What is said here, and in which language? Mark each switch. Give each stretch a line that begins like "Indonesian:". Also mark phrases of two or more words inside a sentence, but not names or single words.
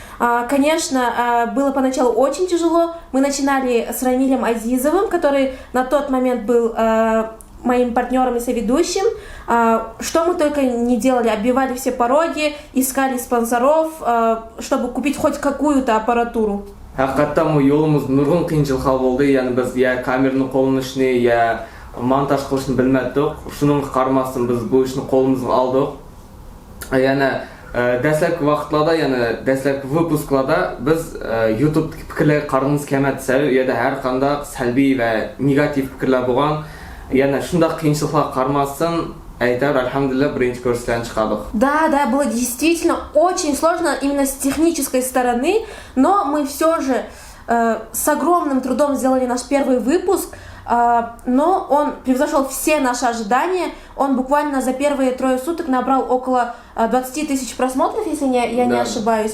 Russian: Конечно, было поначалу очень тяжело. Мы начинали с Рамилем Азизовым, который на тот момент был моим партнером и соведущим. Что мы только не делали, оббивали все пороги, искали спонсоров, чтобы купить хоть какую-то аппаратуру.
Uzbek: Hakikaten bu yolumuz nurgun qiyinchiliklar bo'ldi. Yani biz ya kamerani qo'llanishni, ya montaj qilishni bilmadik. Shunga qaramasdan biz bu ishni qo'limizga oldik. Yana dastlabki vaqtlarda, yana dastlabki выпускlarda biz YouTube'dagi fikrlarga qarag'imiz kelmadi. U yerda har qanday salbiy va negativ fikrlar bo'lgan. Yana shunday qiyinchiliklar qaramasdan aytar, alhamdulillah, birinchi ko'rsatuvdan chiqardik.
Russian: Да, было действительно очень сложно именно с технической стороны, но мы все же с огромным трудом сделали наш первый выпуск, но он превзошел все наши ожидания. Он буквально за первые 3 суток набрал около 20 тысяч просмотров, если я не ошибаюсь.